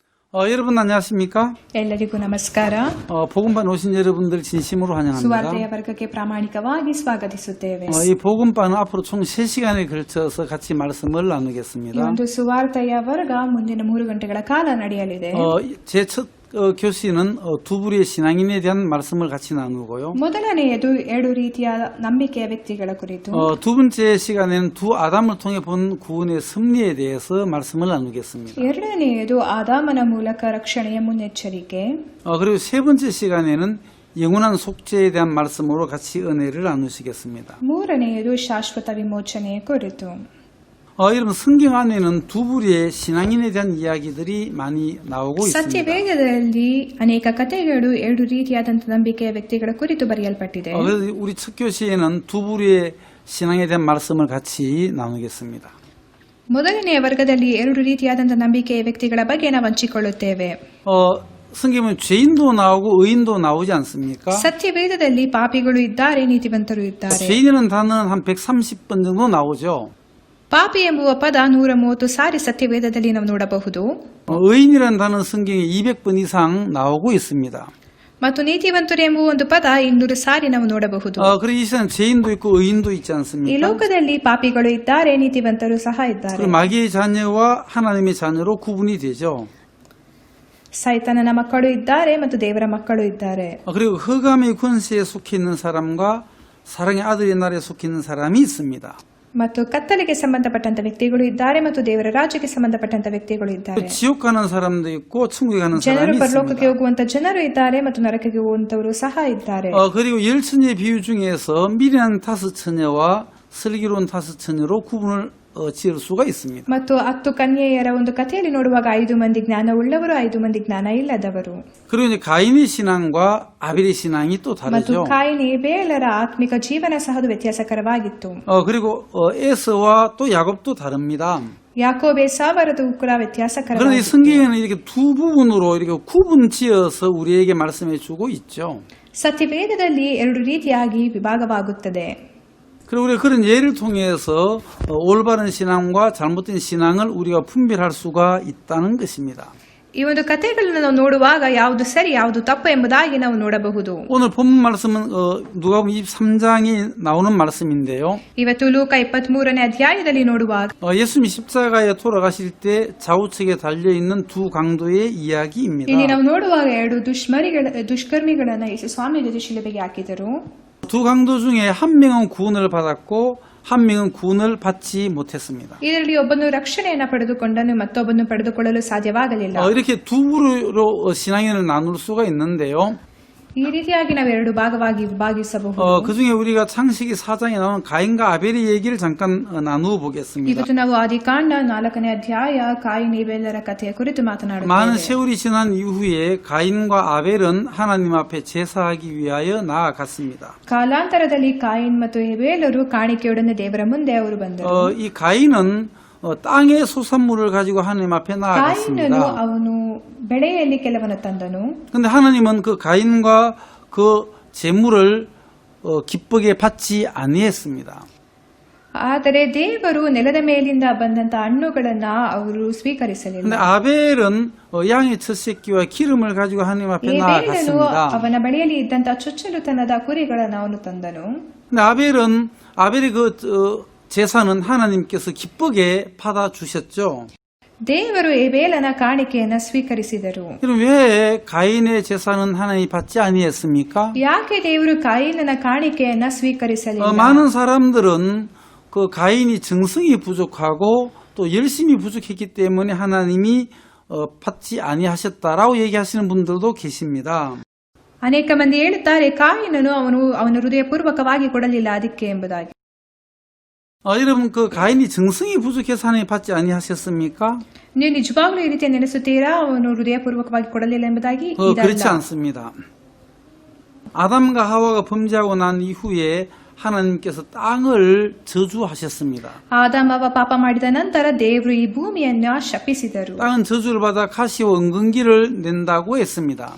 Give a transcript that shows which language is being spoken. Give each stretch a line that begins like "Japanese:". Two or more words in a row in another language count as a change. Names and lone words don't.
Korean: 여러분 안녕하십니까?
Kannada: ಎಲ್ಲರಿಗೂ ನಮಸ್ಕಾರ.
Korean: 복음반 오신 여러분들 진심으로 환영합니다.
Kannada: ಸುವಾರ್ತೆಯ ವರ್ಗಕ್ಕೆ ಪ್ರಾಮಾಣಿಕವಾಗಿ ಸ್ವಾಗತಿಸುತ್ತೇವೆ.
Korean: 이 복음반은 앞으로 총 3시간에 걸쳐서 같이 말씀을
Kannada: ಈ
Korean: 나누겠습니다.
Kannada: ಒಂದು ಸುವಾರ್ತೆಯ ವರ್ಗ ಮುಂದಿನ 3 ಗಂಟೆಗಳ ಕಾಲ ನಡೆಯಲಿದೆ.
Korean: 제 첫 교시는 두 부류의 신앙인에 대한 말씀을 같이 나누고요.
Kannada: ಮೊದಲನೆಯದು 2 ರೀತಿಯ ನಂಬಿಕೆಯ ವ್ಯಕ್ತಿಗಳ ಕುರಿತು.
Korean: 두 번째 시간에는 두 아담을 통해 본 구원의 섭리에 대해서 말씀을 나누겠습니다.
Kannada: ಎರಡನೆಯದು ಆದಾಮನ ಮೂಲಕ ರಕ್ಷಣೆಯ ಮುನ್ನೆಚ್ಚರಿಕೆ.
Korean: 그리고 세 번째 시간에는 영원한 속죄에 대한 말씀으로 같이 은혜를 나누시겠습니다.
Kannada: ಮೂರನೆಯದು ಶಾಶ್ವತ ವಿಮೋಚನೆಯ ಕುರಿತು.
Korean: 여러분 성경 안에는 두 부류의 신앙인에 대한 이야기들이 많이 나오고 있습니다.
Kannada: ಸತ್ಯವೇದದಲ್ಲಿ ಅನೇಕ ಕಥೆಗಳು 2 ರೀತಿಯಾದಂತಹ ನಂಬಿಕೆಯ ವ್ಯಕ್ತಿಗಳ ಕುರಿತು ಬರೆಯಲ್ಪಟ್ಟಿದೆ.
Korean: 그래서 우리 첫 교시에는 두 부류의 신앙에 대한 말씀을 같이 나누겠습니다.
Kannada: ಮೊದಲನೆಯ ವರ್ಗದಲ್ಲಿ 2 ರೀತಿಯಾದಂತಹ ನಂಬಿಕೆಯ ವ್ಯಕ್ತಿಗಳ ಬಗ್ಗೆ ನಾವು ಹಂಚಿಕೊಳ್ಳುತ್ತೇವೆ.
Korean: 성경은 죄인도 나오고 의인도 나오지 않습니까?
Kannada: ಸತ್ಯವೇದದಲ್ಲಿ ಪಾಪಿಗಳು ಇದ್ದಾರೆ, ನೀತಿವಂತರು ಇದ್ದಾರೆ.
Korean: 죄인이라는 단어는 한 130번 정도 나오죠.
Kannada: ಪಾಪಿ ಎಂಬುವ ಪದ 130 ಸಾರಿ ಸತ್ಯವೇದದಲ್ಲಿ ನಾವು ನೋಡಬಹುದು.
Korean: 의인이라는 단어는 성경에 200번 이상 나오고 있습니다.
Kannada: ಮತ್ತು ನೀತಿವಂತರು ಎಂಬುವ ಒಂದು ಪದ 200 ಸಾರಿ ನಾವು ನೋಡಬಹುದು.
Korean: 그리고 이 세상 죄인도 있고 의인도 있지
Kannada: ಈ
Korean: 않습니까?
Kannada: ಲೋಕದಲ್ಲಿ ಪಾಪಿಗಳು ಇದ್ದಾರೆ, ನೀತಿವಂತರು ಸಹ ಇದ್ದಾರೆ.
Korean: 마귀의 자녀와 하나님의 자녀로 구분이 되죠.
Kannada: ಸೈತಾನನ ಮಕ್ಕಳು ಇದ್ದಾರೆ ಮತ್ತು ದೇವರ ಮಕ್ಕಳು ಇದ್ದಾರೆ.
Korean: 그리고 흑암의 권세에 속해 있는 사람과 사랑의 아들의 나라에 속해 있는 사람이 있습니다.
Kannada: ಮತ್ತು ಕತ್ತಲೆಗೆ ಸಂಬಂಧಪಟ್ಟಂತ ವ್ಯಕ್ತಿಗಳು ಇದ್ದಾರೆ ಮತ್ತು ದೇವರ ರಾಜ್ಯಕ್ಕೆ ಸಂಬಂಧಪಟ್ಟಂತ ವ್ಯಕ್ತಿಗಳು ಇದ್ದಾರೆ.
Korean: 지옥 가는 사람도 있고 천국에 가는
Kannada: ಜನರು
Korean: 사람이
Kannada: ಪರಲೋಕಕ್ಕೆ
Korean: 있습니다.
Kannada: ಹೋಗುವಂತ ಜನರು ಇದ್ದಾರೆ ಮತ್ತು ನರಕಕ್ಕೆ ಹೋಗುವಂತವರು ಸಹ ಇದ್ದಾರೆ.
Korean: 그리고 열처녀의 비유 중에서 미련한 5 처녀와 슬기로운 5 처녀로 구분을 지을 수가 있습니다.
Kannada: ಮತ್ತು 10 ಕನ್ಯೆಯರ ಒಂದು ಕಥೆಯಲ್ಲಿ ನೋಡುವಾಗ 5 ಮಂದಿ ಜ್ಞಾನವುಳ್ಳವರು, 5 ಮಂದಿ ಜ್ಞಾನ ಇಲ್ಲದವರು.
Korean: 그리고 이제 가인의 신앙과 아벨의 신앙이 또
Kannada: ಮತ್ತು
Korean: 다르죠.
Kannada: ಕಾಯಿನ್ ಹೇಬೇಲರ ಆತ್ಮಿಕ ಜೀವನ ಸಹ ವ್ಯತ್ಯಾಸಕರವಾಗಿತ್ತು.
Korean: 그리고 에서와 또 야곱도 다릅니다.
Kannada: ಯಾಕೋಬೆ ಸಾವರದು ಕೂಡ
Korean: 그런데 이
Kannada: ವ್ಯತ್ಯಾಸಕರವಾಗಿತ್ತು.
Korean: 성경에는 이렇게 두 부분으로 이렇게 구분지어서 우리에게 말씀해주고 있죠.
Kannada: ಸತ್ಯವೇದದಲ್ಲಿ 2 ರೀತಿಯಾಗಿ ವಿಭಾಗವಾಗುತ್ತದೆ.
Korean: 그리고 우리가 그런 예를 통해서 올바른 신앙과 잘못된 신앙을 우리가 분별할 수가 있다는 것입니다.
Kannada: ಈ ಒಂದು ಕಥೆಗಳನ್ನು ನಾವು ನೋಡುವಾಗ ಯಾವುದು ಸರಿ ಯಾವುದು ತಪ್ಪು ಎಂಬುದಾಗಿ ನಾವು ನೋಡಬಹುದು.
Korean: 오늘 본문 말씀은 누가복음 23장에 나오는 말씀인데요.
Kannada: ಇವತ್ತು ಲೂಕ 23ನೇ ಅಧ್ಯಾಯದಲ್ಲಿ ನೋಡುವಾಗ
Korean: 예수님이 십자가에 돌아가실 때 좌우측에 달려있는 두 강도의 이야기입니다.
Kannada: ಇಲ್ಲಿ ನಾವು ನೋಡುವಾಗ 2 ದುಷ್ಕರ್ಮಿಗಳನ್ನ ಯೇಸು ಸ್ವಾಮಿ ಜೊತೆ ಶಿಲುಬೆಗೆ ಹಾಕಿದರು.
Korean: 두 강도 중에 한 명은 구원을 받았고 한 명은 구원을 받지 못했습니다.
Kannada: ಇದರಲ್ಲಿ ಒಬ್ಬನು ರಕ್ಷಣೆಯನ್ನು ಪಡೆದುಕೊಂಡನು, ಮತ್ತೊಬ್ಬನು ಪಡೆದುಕೊಳ್ಳಲು ಸಾಧ್ಯವಾಗಲಿಲ್ಲ.
Korean: 이렇게 두 부류로 신앙인을 나눌 수가 있는데요.
Kannada: ಈ ರೀತಿಯಾಗಿ ನಾವು 2 ಭಾಗವಾಗಿ ವಿಭಾಗಿಸಬಹುದು.
Korean: 그 중에 우리가 창세기 4장에 나오는 가인과 아벨의 얘기를 잠깐 나누어 보겠습니다.
Kannada: ಇವತ್ತು ನಾವು ಆದಿಕಾಂಡ 4ನೇ ಅಧ್ಯಾಯ ಕಾಯಿನ್ ಹೇಬೇಲರ ಕಥೆಯ ಕುರಿತು
Korean: 많은
Kannada: ಮಾತನಾಡುತ್ತೇವೆ.
Korean: 세월이 지난 이후에 가인과 아벨은 하나님 앞에 제사하기 위하여 나아갔습니다.
Kannada: ಕಾಲಾಂತರದಲ್ಲಿ ಕಾಯಿನ್ ಮತ್ತು ಹೇಬೇಲರು ಕಾಣಿಕೆಯೊಡನೆ ದೇವರ ಮುಂದೆ ಅವರು ಬಂದರು.
Korean: 이 가인은 땅의 소산물을 가지고 하나님 앞에
Kannada: ಕಾಯಿನನು
Korean: 나아갔습니다.
Kannada: ಅವನು ಬೆಳೆಯಲ್ಲಿ ಕೆಲವನ್ನು ತಂದನು.
Korean: 근데 하나님은 그 가인과 그 재물을 기쁘게 받지 아니했습니다.
Kannada: ಆದರೆ ದೇವರು ನೆಲದ ಮೇಲಿಂದ ಬಂದಂತ ಹಣ್ಣುಗಳನ್ನ ಅವರು ಸ್ವೀಕರಿಸಲಿಲ್ಲ.
Korean: 근데 아벨은 양의 첫 새끼와 기름을 가지고 하나님 앞에
Kannada: ಹೇಬೇಲನು
Korean: 나아갔습니다.
Kannada: ಅವನ ಬಳಿಯಲ್ಲಿ ಇದ್ದಂತ ಚೊಚ್ಚಲುತನದ ಕುರಿಗಳನ್ನು ಅವನು ತಂದನು.
Korean: 근데 아벨의 그 제사는 하나님께서 기쁘게 받아 주셨죠.
Kannada: ದೇವರು ಹೇಬೇಲನ ಕಾಣಿಕೆಯನ್ನ ಸ್ವೀಕರಿಸಿದರು.
Korean: 그럼 왜 가인의 제사는 하나님이 받지 아니했습니까?
Kannada: ಯಾಕೆ ದೇವರು ಕಾಯಿನನ ಕಾಣಿಕೆಯನ್ನ ಸ್ವೀಕರಿಸಲಿಲ್ಲ?
Korean: 많은 사람들은 그 가인이 정성이 부족하고 또 열심히 부족했기 때문에 하나님이 받지 아니하셨다라고 얘기하시는 분들도 계십니다.
Kannada: ಅನೇಕ ಮಂದಿ ಹೇಳುತ್ತಾರೆ ಕಾಯಿನನು ಅವನು ಹೃದಯಪೂರ್ವಕವಾಗಿ ಕೊಡಲಿಲ್ಲ ಅದಕ್ಕೆ ಎಂಬುದಾಗಿ.
Korean: 여러분 그 가인이 정성이 부족해서 하나님 받지 아니하셨습니까?
Kannada: ನೀವು ನಿಜವಾಗ್ಲೂ ಈ ರೀತಿ ನೆನೆಸುತ್ತೀರಾ ಅವನು ಹೃದಯಪೂರ್ವಕವಾಗಿ ಕೊಡಲಿಲ್ಲ ಎಂಬುದಾಗಿ?
Korean: 그렇지 않습니다. 아담과 하와가 범죄하고 난 이후에 하나님께서 땅을 저주하셨습니다.
Kannada: ಆದಾಮವ ಪಾಪ ಮಾಡಿದ ನಂತರ ದೇವರು ಈ ಭೂಮಿಯನ್ನ ಶಪಿಸಿದರು.
Korean: 땅은 저주를 받아 가시와 은근기를 낸다고 했습니다.